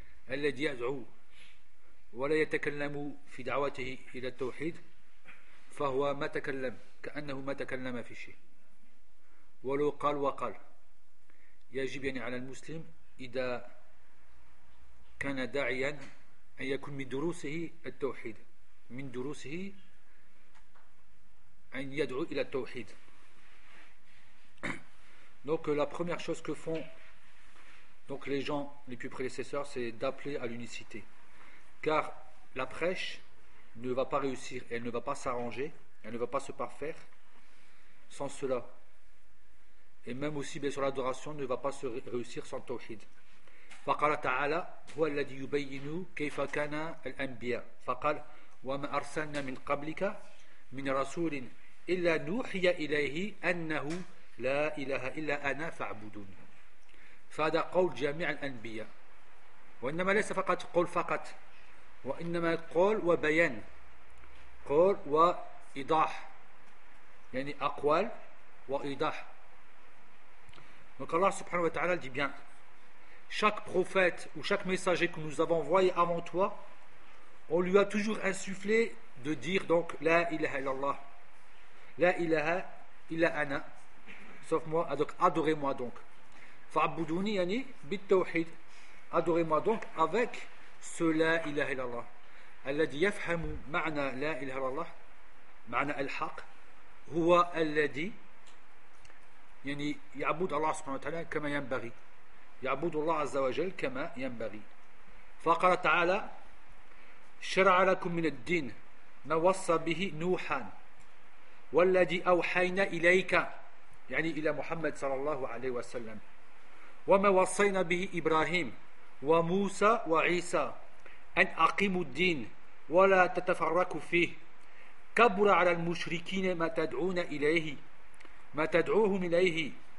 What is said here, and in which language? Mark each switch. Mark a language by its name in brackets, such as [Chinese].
[Arabic] الذي يدعو ولا يتكلم في دعوته إلى التوحيد فهو ما تكلم، كأنه ما تكلم في شيء، ولو قال وقال. يجب يعني على المسلم إذا كان داعيا أن يكون من دروسه التوحيد، من دروسه أن يدعو إلى التوحيد. [French] Donc la première chose que font donc les gens les plus prédécesseurs, c'est d'appeler à l'unicité. Car la prêche ne va pas réussir, elle ne va pas s'arranger, elle ne va pas se parfaire sans cela. Et même aussi bien sûr l'adoration ne va pas se réussir sans tawhid. [Arabic] Faqala ta'ala huwa alladhi yubayyinu kayfa kana al-anbiya. Faqala wa ma arsalna min qablika min rasulin illa nuhiya ilayhi annahu la ilaha illa ana fa'budun. فهذا قول جميع الأنبياء، وإنما ليس فقط قول فقط، وإنما قول وبيان، قول وإيضاح، يعني أقوال وإيضاح. [French] Donc Allah subhanahu wa ta'ala dit bien, chaque prophète ou chaque messager que nous avons envoyé avant toi, on lui a toujours insufflé de dire donc [Arabic] La ilaha illallah, La ilaha illa ana, [French] sauf moi, donc adorez-moi donc. [Arabic] فَعْبُدُونِ يَنِي بِالتَّوْحِيدِ. [French] Adorez-moi donc avec ce La ilaha illallah. [Arabic] الَّذِي يَفْحَمُ مَعْنَا La ilaha illallah مَعْنَا الْحَقِ هُوَ الَّذِي يعني يعبد الله سبحانه وتعالى كما ينبغي، يعبد الله عز وجل كما ينبغي. فقال تعالى شرع لكم من الدين ما وصى به نوحا والذي أوحينا إليك، يعني إلى محمد صلى الله عليه وسلم، وما وصينا به إبراهيم وموسى وعيسى أن أقيموا الدين ولا تتفرقوا فيه كبر على المشركين ما تدعون إليه ما تدعوهم إليه.